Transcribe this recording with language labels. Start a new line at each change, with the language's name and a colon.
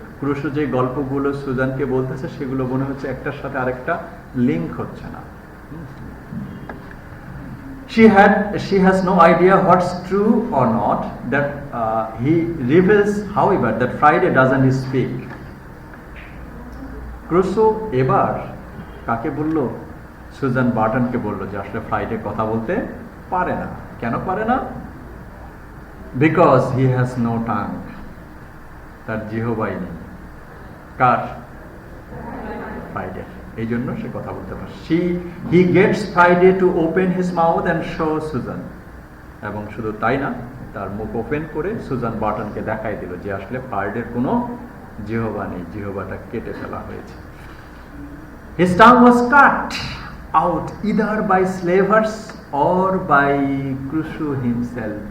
Bangla: Crusoe যে গল্পগুলো সুজানকে বলতেছে সেগুলো মনে হচ্ছে একটার সাথে আরেকটা লিঙ্ক হচ্ছে না।
English: She has no idea what's true or not. That he reveals, however, that Friday doesn't speak.
Bangla: Crusoe এবার কাকে বললো? সুজান বার্টনকে বললো যে আসলে ফ্রাইডে কথা বলতে পারে না। কেন পারে না?
English: Because he has no tongue.
Bangla: তার জিহ্বাই নেই। কার? ফ্রাইডে। এই জন্য সে কথা বলতে পারে।
English: He gets Friday to open his mouth and show Susan.
Bangla: এবং শুধু তাই না, তার মুখ ওপেন করে সুজান বার্টনকে দেখাই দিল যে আসলে ফ্রাইডের কোনো জিহ্বা নেই, জিহ্বাটা কেটে ফেলা হয়েছে।
English: His tongue was cut out either by slavers or by Crusoe himself.